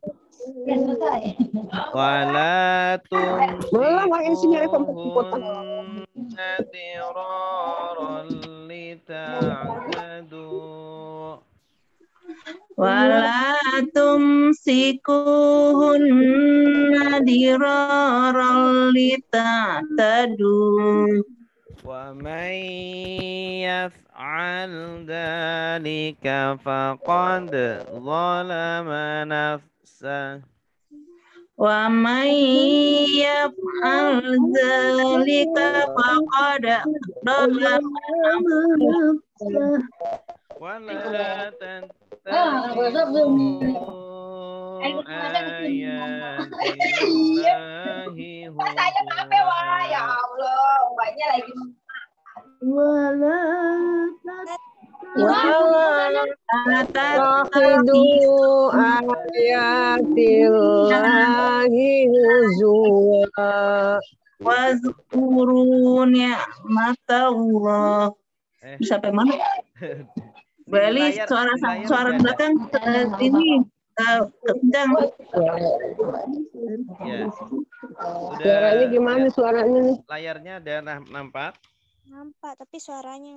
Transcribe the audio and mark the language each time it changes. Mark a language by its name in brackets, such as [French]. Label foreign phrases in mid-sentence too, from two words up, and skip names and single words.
[Arabic] ولا تمسكوهن ضرارا لتعتدوا ولا تمسكوهن ضرارا لتعتدوا ومن يفعل ذلك فقد ظلم نفسه ومن يفعل ذلك فقد ظلم نفسه ولا تتبعوا آيات الله تتخذوا آيات الله هزوا واذكروا نعمة الله. [Indonesian] Bisa sampai mana? Bali suara belakang ini kencang. Ya. Suaranya gimana suaranya nih? Layarnya ada nampak? Nampak, tapi suaranya